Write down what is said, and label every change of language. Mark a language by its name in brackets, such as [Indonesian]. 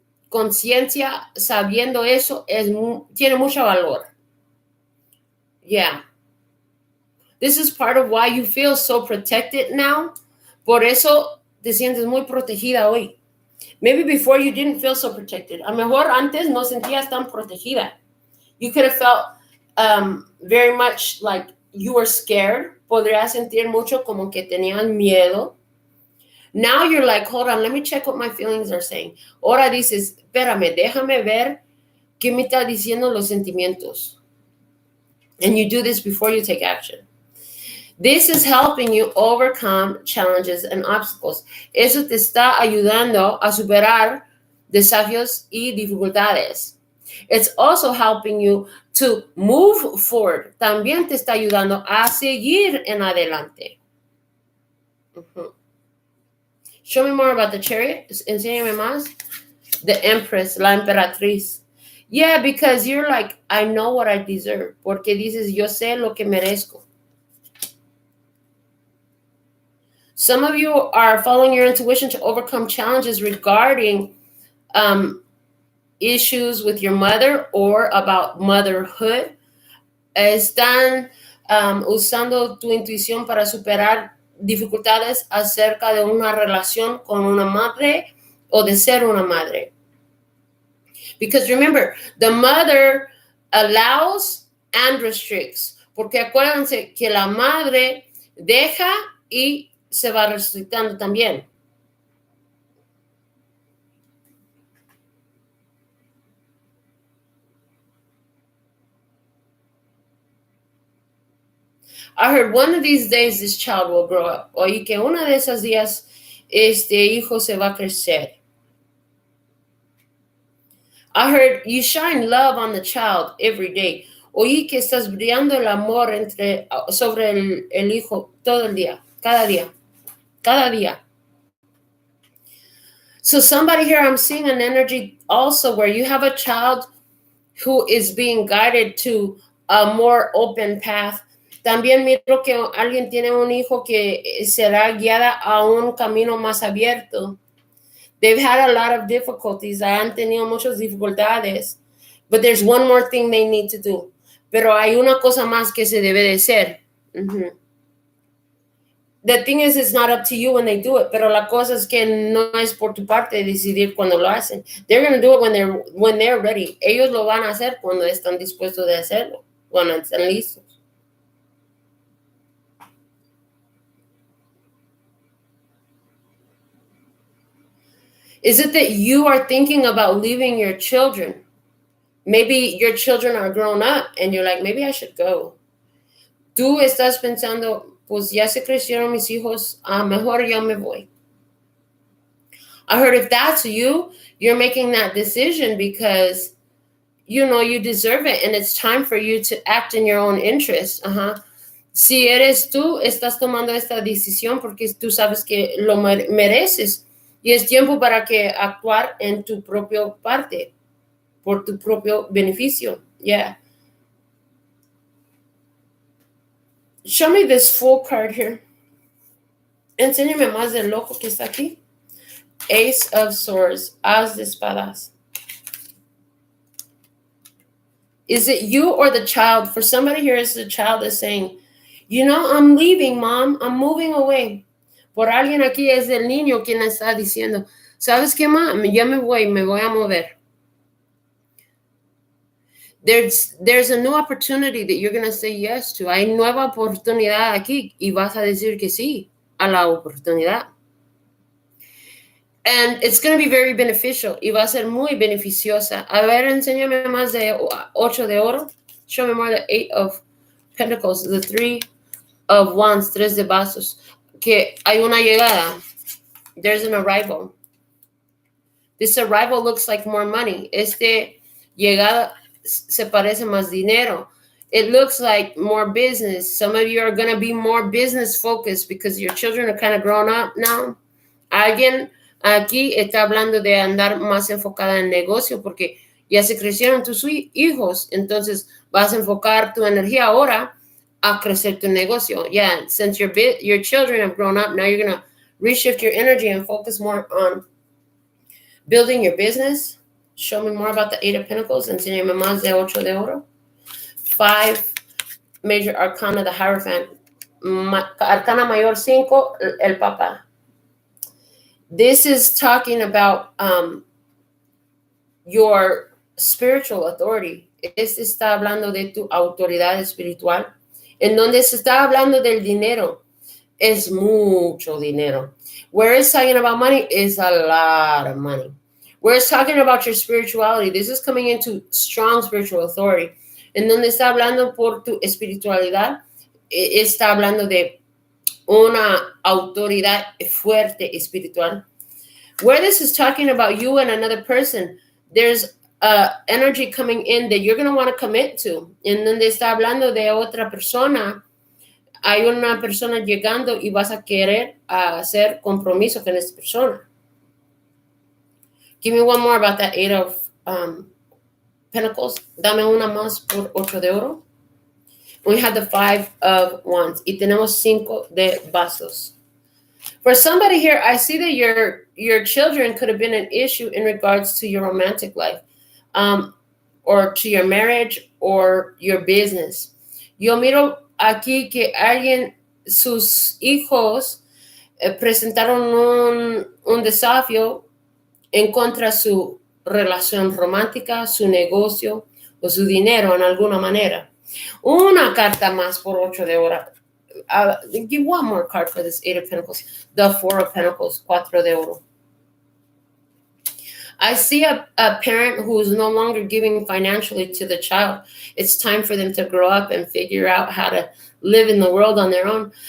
[Spanish] Conciencia sabiendo eso tiene mucho valor. [English] Yeah. This is part of why you feel so protected now. [Spanish] Por eso te sientes muy protegida hoy. [English] Maybe before you didn't feel so protected. [Spanish] A lo mejor antes no sentías tan protegida. [English] You could have felt very much like you were scared. [Spanish] Podrías sentir mucho como que tenían miedo. [English] Now you're like, hold on, let me check what my feelings are saying. [Spanish] Ahora dices, espérame, déjame ver qué me está diciendo los sentimientos. [English] And you do this before you take action. This is helping you overcome challenges and obstacles. [Spanish] Eso te está ayudando a superar desafíos y dificultades. [English] It's also helping you to move forward. [Spanish] También te está ayudando a seguir en adelante. Uh-huh. [English] Show me more about the Chariot. [Spanish] Enséñame más. [English] The Empress, [Spanish] la Emperatriz. [English] Yeah, because you're like, I know what I deserve. [Spanish] Porque dices, yo sé lo que merezco. [English] Some of you are following your intuition to overcome challenges regarding issues with your mother or about motherhood. [Spanish] Están usando tu intuición para superar dificultades acerca de una relación con una madre o de ser una madre. [English] Because remember, the mother allows and restricts. [Spanish] Porque acuérdense que la madre deja y se va restrictando también. [English] I heard one of these days this child will grow up. [Spanish] Oye, que una de esas días este hijo se va a crecer. [English] I heard you shine love on the child every day. [Spanish] Oí que estás brillando el amor sobre el hijo todo el día, cada día. [English] So somebody here, I'm seeing an energy also where you have a child who is being guided to a more open path. [Spanish] También miro que alguien tiene un hijo que será guiada a un camino más abierto. [English] They've had a lot of difficulties. [Spanish] Han tenido muchas dificultades. [English] But there's one more thing they need to do. [Spanish] Pero hay una cosa más que se debe de hacer. [English] Uh-huh. The thing is, it's not up to you when they do it. [Spanish] Pero la cosa es que no es por tu parte decidir cuando lo hacen. [English] They're going to do it when they're ready. [Spanish] Ellos lo van a hacer cuando están dispuestos de hacerlo. Cuando están listos. [English] Is it that you are thinking about leaving your children? Maybe your children are grown up and you're like, maybe I should go. [Spanish] Tú estás pensando, pues ya se crecieron mis hijos, mejor yo me voy. [English] I heard if that's you, you're making that decision because you know you deserve it and it's time for you to act in your own interest. [Spanish] Si eres tú, estás tomando esta decisión porque tú sabes que lo mereces y es tiempo para que actuar en tu propia parte, por tu propio beneficio. [English] Yeah. Show me this full card here. [Spanish] Enséñame más del loco que está aquí. [English] Ace of Swords, [Spanish] As de Espadas. [English] Is it you or the child? For somebody here, is the child is saying, you know, I'm leaving, Mom. I'm moving away. [Spanish] Por alguien aquí es el niño quien está diciendo, ¿sabes qué, Mom? Ya me voy a mover. [English] There's a new opportunity that you're going to say yes to. [Spanish] Hay nueva oportunidad aquí y vas a decir que sí a la oportunidad. [English] And it's going to be very beneficial. [Spanish] Y va a ser muy beneficiosa. A ver, enséñame más de 8 de oro. [English] Show me more the 8 of Pentacles, the 3 of Wands, [Spanish] 3 de vasos. Que hay una llegada. [English] There's an arrival. This arrival looks like more money. [Spanish] Llegada se parece más dinero. [English] It looks like more business. Some of you are going to be more business focused because your children are kind of grown up now. [Spanish] Alguien aquí está hablando de andar más enfocada en negocio porque ya se crecieron tus hijos, entonces vas a enfocar tu energía ahora a crecer tu negocio. [English] Yeah, since your children have grown up, now you're going to reshift your energy and focus more on building your business. Show me more about the 8 of Pentacles. [Spanish] Enséñame más de 8 de oro. [English] 5 major arcana, the Hierophant. [Spanish] Arcana mayor 5, el Papa. [English] This is talking about your spiritual authority. [Spanish] Está hablando de tu autoridad espiritual. En donde se está hablando del dinero. Es mucho dinero. [English] Where it's talking about money is a lot of money. Where it's talking about your spirituality, this is coming into strong spiritual authority. [Spanish] En donde está hablando por tu espiritualidad, está hablando de una autoridad fuerte espiritual. [English] Where this is talking about you and another person, there's energy coming in that you're going to want to commit to. [Spanish] En donde está hablando de otra persona, hay una persona llegando y vas a querer hacer compromiso con esta persona. [English] Give me one more about that 8 of Pentacles. [Spanish] Dame una más por 8 de oro. [English] We have the 5 of Wands. [Spanish] Y tenemos 5 de vasos. [English] For somebody here, I see that your children could have been an issue in regards to your romantic life, or to your marriage or your business. [Spanish] Yo miro aquí que sus hijos presentaron un desafío en contra de su relación romántica, su negocio o su dinero en alguna manera. Una carta más por 8 de oro. [English] Give one more card for this 8 of Pentacles. The 4 of Pentacles, [Spanish] 4 de oro. [English] I see a parent who is no longer giving financially to the child. It's time for them to grow up and figure out how to live in the world on their own.